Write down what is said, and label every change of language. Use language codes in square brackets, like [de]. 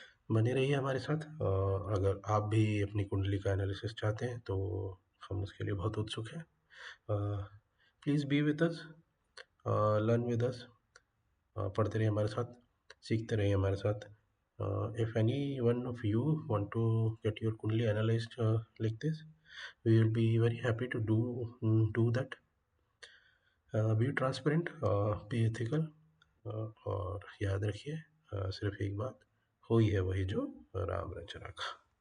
[hi] बने रहिए हमारे साथ, और अगर आप भी अपनी कुंडली का एनालिसिस चाहते हैं तो हम उसके लिए बहुत उत्सुक हैं। [en] please be with us, [hi] learn with us, पढ़ते रहिए हमारे साथ, सीखते रहिए हमारे साथ। [en] If any one of you want to get your kundali analyzed like this, we will be very happy to do that. Be transparent, be ethical, [hi] और याद रखिए सिर्फ एक बात, हो ही है वही जो राम रच रखा।